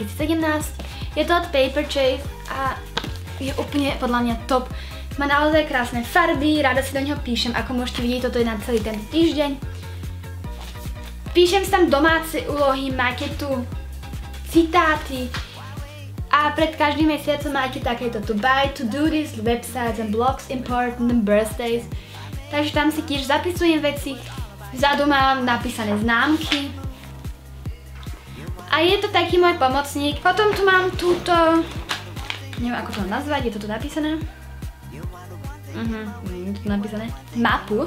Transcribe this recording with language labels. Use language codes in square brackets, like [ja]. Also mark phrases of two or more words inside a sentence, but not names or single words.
[sk] Je to od Paperchase a je úplne podľa mňa top. Má naozaj krásne farby, rada si do neho píšem, ako môžete vidieť, toto je na celý ten týždeň. Píšem si tam domáce úlohy, maketu, citáty a pred každým mesiacom máte takéto [en] to buy, to do this, websites and blogs, important and birthdays. [sk] Takže tam si tiež zapisujem veci, vzadu mám napísané známky. A je to taký môj pomocník. Potom tu mám túto, neviem ako to nazvať, je to tu napísané? Je to tu napísané. Mapu.